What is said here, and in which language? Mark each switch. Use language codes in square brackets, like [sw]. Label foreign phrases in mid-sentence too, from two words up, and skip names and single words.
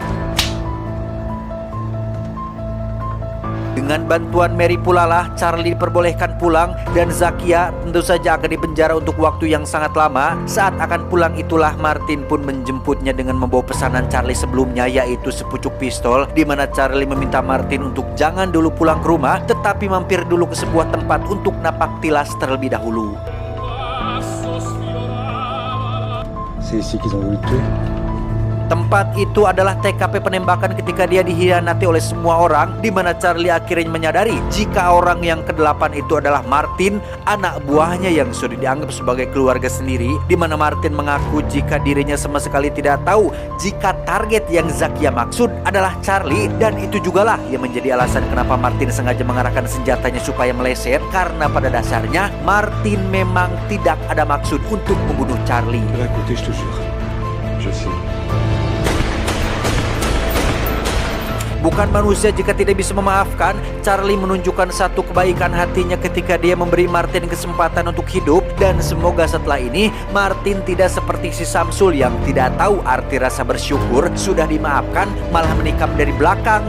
[id] Dengan bantuan Mary pula lah Charlie diperbolehkan pulang, dan Zakia tentu saja akan dipenjara untuk waktu yang sangat lama. Saat akan pulang itulah Martin pun menjemputnya dengan membawa pesanan Charlie sebelumnya, yaitu sepucuk pistol, di mana Charlie meminta Martin untuk jangan dulu pulang ke rumah, tetapi mampir dulu ke sebuah tempat untuk napak tilas terlebih dahulu. [fr] C'est ici qu'ils ont voulu te tuer. [id] Tempat itu adalah TKP penembakan ketika dia dikhianati oleh semua orang, di mana Charlie akhirnya menyadari jika orang yang ke-8 itu adalah Martin, anak buahnya yang sudah dianggap sebagai keluarga sendiri, di mana Martin mengaku jika dirinya sama sekali tidak tahu jika target yang Zakia maksud adalah Charlie, dan itu jugalah yang menjadi alasan kenapa Martin sengaja mengarahkan senjatanya supaya meleset, karena pada dasarnya Martin memang tidak ada maksud untuk membunuh Charlie. [fr] De l'un côté, je te jure. Je sais. [id] Bukan manusia jika tidak bisa memaafkan, Charlie menunjukkan satu kebaikan hatinya ketika dia memberi Martin kesempatan untuk hidup, dan semoga setelah ini Martin tidak seperti si Samsul yang tidak tahu arti rasa bersyukur, sudah dimaafkan malah menikam dari belakang.